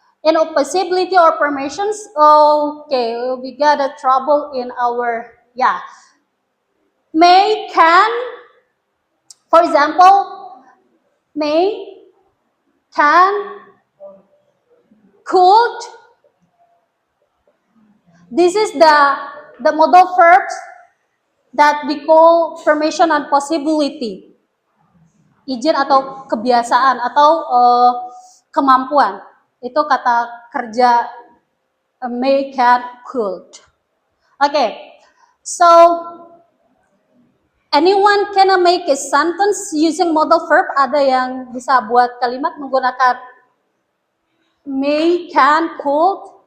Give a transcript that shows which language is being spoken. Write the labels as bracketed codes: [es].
[en] In possibility or permissions, okay, we got a trouble in our, may, can, for example, may, can, could. This is the modal verbs that we call permission and possibility. [id] Izin atau kebiasaan atau kemampuan. Itu kata kerja may, can, could. [en] Okay, so anyone can make a sentence using modal verb? [id] Ada yang bisa buat kalimat menggunakan may, can, could?